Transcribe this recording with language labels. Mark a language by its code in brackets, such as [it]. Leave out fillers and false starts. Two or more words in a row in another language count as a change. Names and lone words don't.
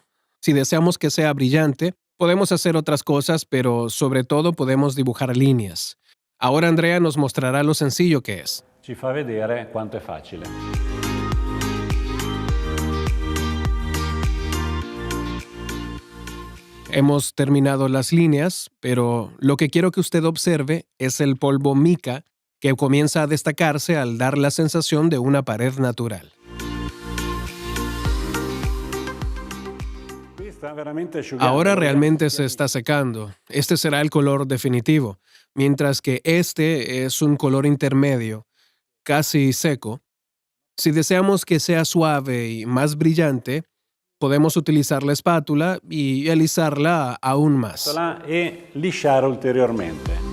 [es] Si deseamos que sea brillante, podemos hacer otras cosas, pero sobre todo podemos dibujar líneas. Ahora Andrea nos mostrará lo sencillo que es. [it] ci fa vedere quanto è facile. [es] Hemos terminado las líneas, pero lo que quiero que usted observe es el polvo mica que comienza a destacarse al dar la sensación de una pared natural. [it] Qui sta veramente asciugando. [es] Ahora realmente se está secando. Este será el color definitivo, mientras que este es un color intermedio, casi seco. Si deseamos que sea suave y más brillante, podemos utilizar la espátula y alisarla aún más. [it] E lisciare ulteriormente.